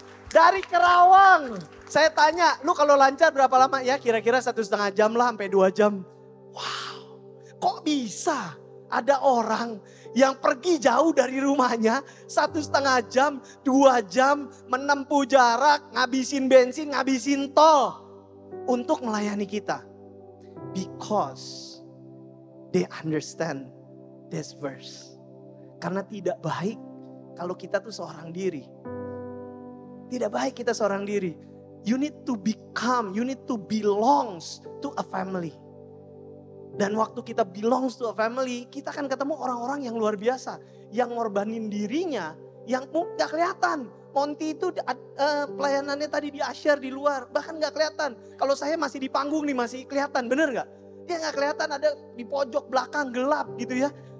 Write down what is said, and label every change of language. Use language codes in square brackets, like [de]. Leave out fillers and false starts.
[id] Dari Kerawang. Saya tanya, lu kalau lancar berapa lama? Ya kira-kira 1,5 jam lah sampai 2 jam. Wow, kok bisa? Ada orang yang pergi jauh dari rumahnya 1,5 jam, 2 jam menempuh jarak, ngabisin bensin, ngabisin tol untuk melayani kita. [en] Because they understand this verse. [id] Karena tidak baik kalau kita tuh seorang diri. Tidak baik kita seorang diri. [en] You need to become, you need to belongs to a family. [id] Dan waktu kita [en] belongs to a family, [id] kita akan ketemu orang-orang yang luar biasa. Yang ngorbanin dirinya, yang gak kelihatan. Monty itu pelayanannya tadi di Asyar di luar, bahkan gak kelihatan. Kalau saya masih di panggung nih masih kelihatan, bener gak? Dia gak kelihatan, ada di pojok belakang gelap gitu ya.